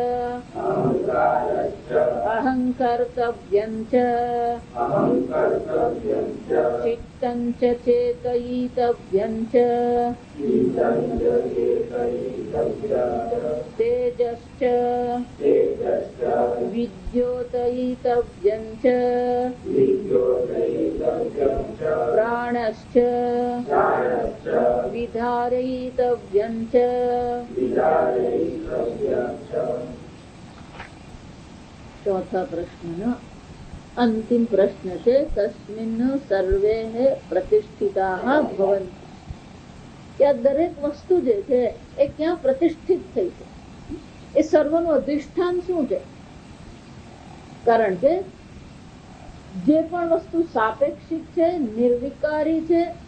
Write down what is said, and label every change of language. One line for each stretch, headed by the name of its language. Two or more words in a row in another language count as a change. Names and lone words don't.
Sanskrit: अहङ्कर्तव्यं च चित्तं च चेतयितव्यं च तेजश्च विद्योतयितव्यं च प्राणश्च विधारयितव्यं च
Hindi: चौथा प्रश्न अंतिम प्रश्न
Gujarati: છે
Sanskrit: તસ્મિन् સર્વે પ્રતિષ્ઠિતાઃ ભવન્તિ
Gujarati: કે આ દરેક વસ્તુ જે છે એ ક્યાં પ્રતિષ્ઠિત થઈ છે એ સર્વનું અધિષ્ઠાન શું છે કારણ કે જે પણ વસ્તુ સાપેક્ષિક છે નિર્વિકારી છે